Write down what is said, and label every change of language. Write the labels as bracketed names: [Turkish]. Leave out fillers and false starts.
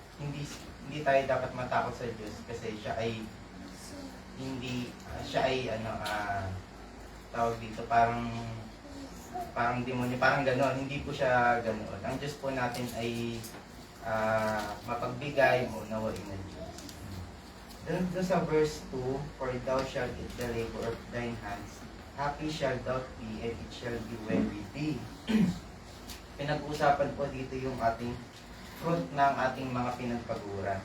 [Filipino] Hindi tayo dapat matakot sa Diyos kasi siya ay tawag dito parang demonyo, parang gano'n. Hindi po siya gano'n. Ang Diyos po natin ay mapagbigay o nawain ng Diyos. Doon sa verse 2, [English] "For thou shalt eat the labor of thine hands, happy shalt thou be, and it shall be well with thee." [Filipino] Pinag-uusapan po dito yung ating fruit ng ating mga pinagpaguran.